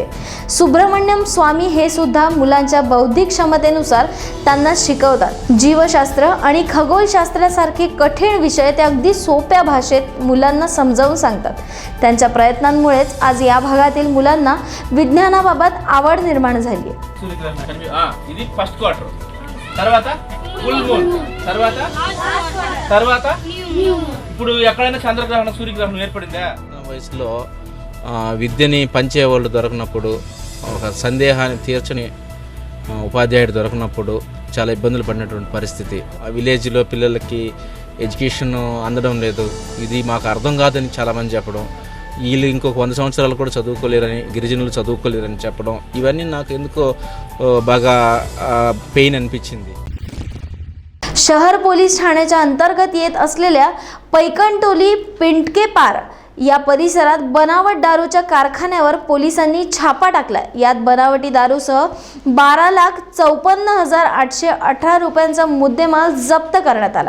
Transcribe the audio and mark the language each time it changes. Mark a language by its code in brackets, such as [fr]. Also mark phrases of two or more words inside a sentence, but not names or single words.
[mr] सुब्रमण्यम स्वामी हे सुद्धा मुलांच्या बौद्धिक क्षमतेनुसार त्यांना शिकवतात. जीवशास्त्र आणि खगोलशास्त्रासारखे कठीण विषय ते अगदी सोप्या भाषेत मुलांना समजावून सांगतात. त्यांच्या प्रयत्नांमुळेच आज या भागातील मुलांना विज्ञानाबाबत आवड निर्माण झाली आहे. [te] ఇది [en] first quarter, [te] తర్వాత [en] full moon, [te] తర్వాత ఇప్పుడు ఎక్కడైనా చంద్రగ్రహణం సూర్యగ్రహణం ఏర్పడిందా? వయసులో విద్యని పంచే వాళ్ళు దొరకనప్పుడు, ఒక సందేహాన్ని తీర్చని ఉపాధ్యాయుడు దొరకనప్పుడు చాలా ఇబ్బందులు పడినటువంటి పరిస్థితి. ఆ విలేజ్లో పిల్లలకి ఎడ్యుకేషన్ అందడం లేదు, ఇది మాకు అర్థం కాదని చాలామంది చెప్పడం, వీళ్ళు ఇంకొక 100 సంవత్సరాలు కూడా చదువుకోలేరని, గిరిజనులు చదువుకోలేరని చెప్పడం, ఇవన్నీ నాకు ఎందుకో బాగా పెయిన్ అనిపించింది. [mr] शहर पोलीस ठाण्याच्या अंतर्गत येत असलेल्या पैकणटोली पिंटकेपार या परिसरात बनावट दारूच्या कारखान्यावर पोलिसांनी छापा टाकला. यात बनावटी दारूसह 12,54,818 रुपयांचा मुद्देमाल जप्त करण्यात आला.